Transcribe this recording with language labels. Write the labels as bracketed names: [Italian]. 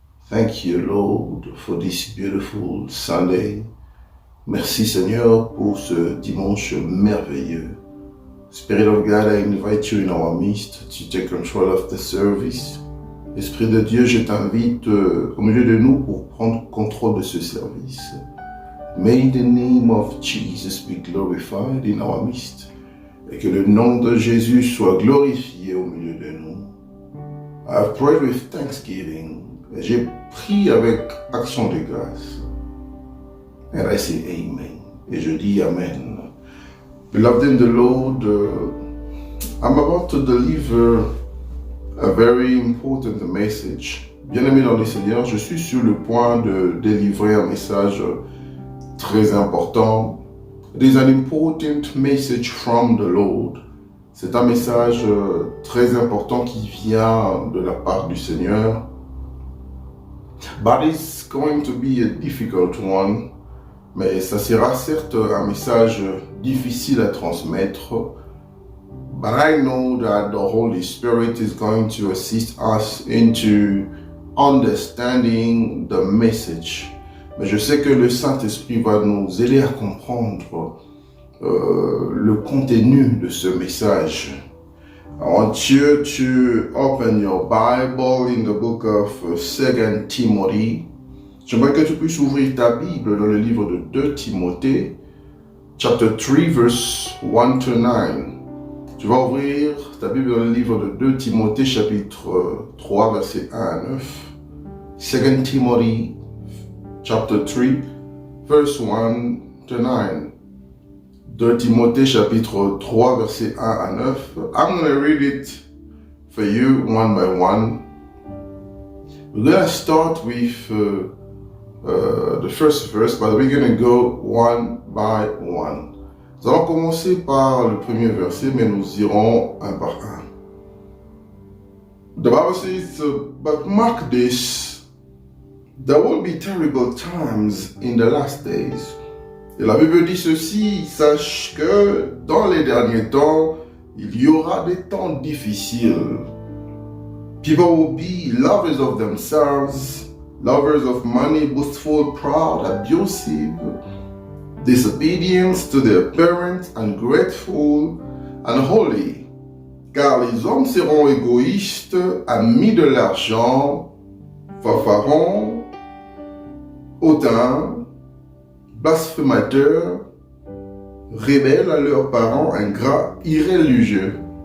[English] Thank you, Lord, for this beautiful Sunday. [French] Merci, Seigneur, pour ce dimanche merveilleux. [English] Spirit of God, I invite you in our midst to take control of the service. [French] Esprit de Dieu, je t'invite au milieu de nous pour prendre contrôle de ce service. [English] May the name of Jesus be glorified in our midst. [French] Et que le nom de Jésus soit glorifié au milieu de nous. [English] I have prayed with thanksgiving. [French] J'ai prié avec action de grâce. [English] And I say amen. [French] Et je dis amen. [English] Beloved in the Lord, I'm about to deliver a very important message. [French] Bien-aimé dans le Seigneur, je suis sur le point de délivrer un message très important. [English] It is an important message from the Lord. [French] C'est un message très important qui vient de la part du Seigneur. [English] But it's going to be a difficult one. [French] Mais ça sera certes un message difficile à transmettre. [English] But I know that the Holy Spirit is going to assist us into understanding the message. [French] Mais je sais que le Saint-Esprit va nous aider à comprendre le contenu de ce message. [English] I want you to open your Bible in the book of 2 Timothy. [French] J'aimerais que tu puisses ouvrir ta Bible dans le livre de 2 Timothée, [English] chapter 3, verse 1 to 9. [French] Tu vas ouvrir ta Bible dans le livre de 2 Timothée, chapitre 3, versets 1 à 9. [English] 2 Timothy, chapter 3, verse 1 to 9. [French] 2 Timothée, chapitre 3, versets 1 à 9. [English] I'm going to read it for you one by one. We're going to start with the first verse, but we're going to go one by one. [French] Nous allons commencer par le premier verset, mais nous irons un par un. [English] The Bible says, but mark this, there will be terrible times in the last days. [French] Et la Bible dit ceci, sache que dans les derniers temps, il y aura des temps difficiles. [English] People will be lovers of themselves, lovers of money, boastful, proud, abusive, disobedient to their parents, ungrateful, unholy. [French] Car les hommes seront égoïstes, amis de l'argent, fanfarons, hautains, blasphémateurs, rebelles à leurs parents, ingrats, irréligieux.